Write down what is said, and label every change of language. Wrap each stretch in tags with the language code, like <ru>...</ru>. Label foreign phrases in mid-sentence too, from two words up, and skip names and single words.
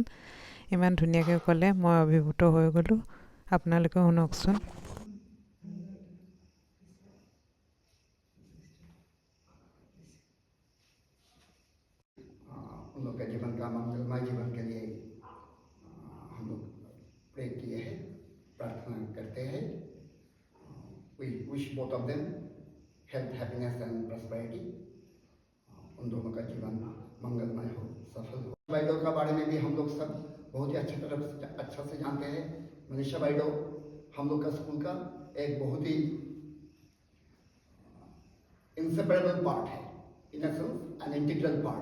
<as>ইমান ধুনীয়াকৈ ক'লে, মই অভিভূত হৈ গ'লোঁ। আপোনালোকে শুনকচোন।</as> <hi>उन लोग के जीवन का मंगलमय जीवन के लिए हम लोग प्रे किए हैं, प्रार्थना करते हैं।</hi> <en>We wish both of them health, happiness and prosperity.</en> <hi>उन दोनों का जीवन मंगलमय हो, सफल हो। बाइडो का बारे में भी हम लोग सब बहुत ही अच्छा से जानते हैं। मनीषा बाइडो हम लोग का स्कूल का एक बहुत ही</hi> <en>inseparable part</en> <hi>है,</hi> <en>in an integral part.</en>